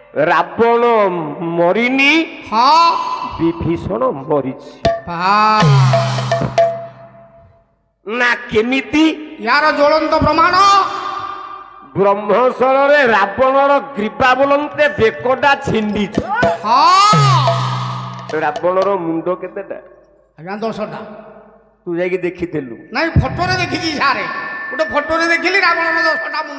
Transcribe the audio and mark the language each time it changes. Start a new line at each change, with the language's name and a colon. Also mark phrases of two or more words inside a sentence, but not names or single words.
Odia: ରାବଣ ମରିନି ହଁ ବିଭୀଷଣ ମରିଛି ନା କେମିତି ଯାର ଜ୍ୱଳନ୍ତ ପ୍ରମାଣ ବ୍ରହ୍ମଶରରେ ରାବଣର ଗ୍ରୀବା ବୋଲନ୍ତେ ବେକଟା ଛିଣ୍ଡିଛି हाँ ରାବଣର ମୁଣ୍ଡ କେତେଟା ଆଜ୍ଞା 10ଟା ତୁ ଯାଇକି ଦେଖିଥିଲୁ ନାଇଁ ଫଟୋରେ ଦେଖିଛି ସାରେ ଗୋଟେ ଫଟୋରେ ଦେଖିଲି ରାବଣର 10ଟା ମୁଣ୍ଡ